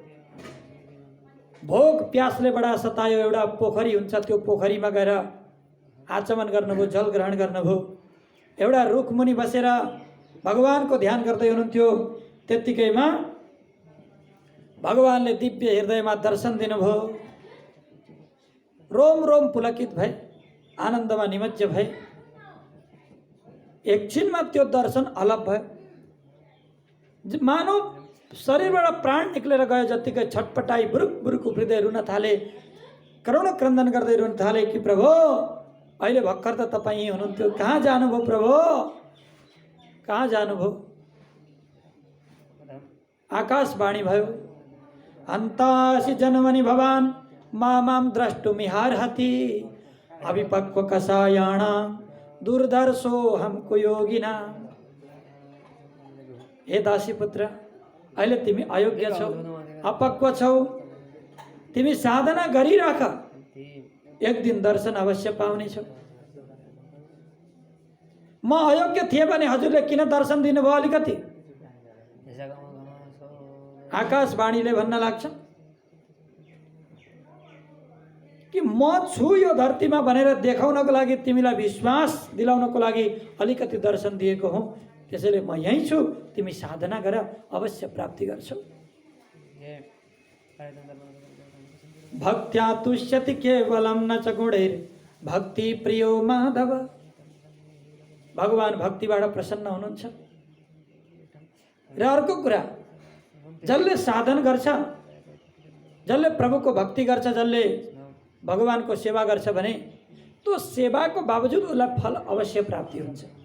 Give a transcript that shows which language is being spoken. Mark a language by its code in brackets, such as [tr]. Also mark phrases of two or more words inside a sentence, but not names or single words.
[ne] भोक प्यासले बडा सतायो। एउटा पोखरी हुन्छ, त्यो पोखरीमा गएर आचमन गर्नुभयो, जल ग्रहण गर्नुभयो। एउटा रुखमुनि बसेर भगवानको ध्यान गर्दै हुनुहुन्थ्यो। त्यत्तिकैमा भगवानले दिव्य हृदयमा दर्शन दिनुभयो। रोम रोम पुलकित भए, आनन्दमा निमज्ज भए। एकछिनमा त्यो दर्शन अलग भयो। मानव शरीरबाट प्राण निक्लेर गयो जत्तिकै छटपटाई बुरुक बुरुक उफ्रिँदै रुन थाले, करुण क्रन्दन गर्दै रुन थाले कि प्रभु अहिले भर्खर त तपाईँ हुनुहुन्थ्यो, कहाँ जानुभयो प्रभु, कहाँ जानुभयो? आकाशवाणी भयो, [sa] अन्तासि जन्मनि भवान् मां द्रष्टुमिहार्हति, अविपक्व कषायाणां दुर्धर्षो हमको योगिना। [ne] हे दासी पुत्र, अहिले तिमी अयोग्य छौ, अपक्व छौ। तिमी साधना गरिराख, एक दिन दर्शन अवश्य पाउने छौ। म अयोग्य थिएँ भने हजुरले किन दर्शन दिनुभयो? अलिकति आकाशवाणीले भन्न लाग्छ कि म छु यो धरतीमा भनेर देखाउनको लागि, तिमीलाई विश्वास दिलाउनको लागि अलिकति दर्शन दिएको हुँ। त्यसैले म यहीँ छु, तिमी साधना गर, अवश्य प्राप्ति गर्छौ। [sa] भक्त्या तुष्यति केवलम न च गुणैर् भक्ति प्रियो माधव। [ne] भगवान भक्तिबाट प्रसन्न हुनुहुन्छ। र अर्को कुरा, जसले साधन गर्छ, जसले प्रभुको भक्ति गर्छ, जसले भगवानको सेवा गर्छ भने त्यो सेवाको बावजुद उसलाई फल अवश्य प्राप्ति हुन्छ।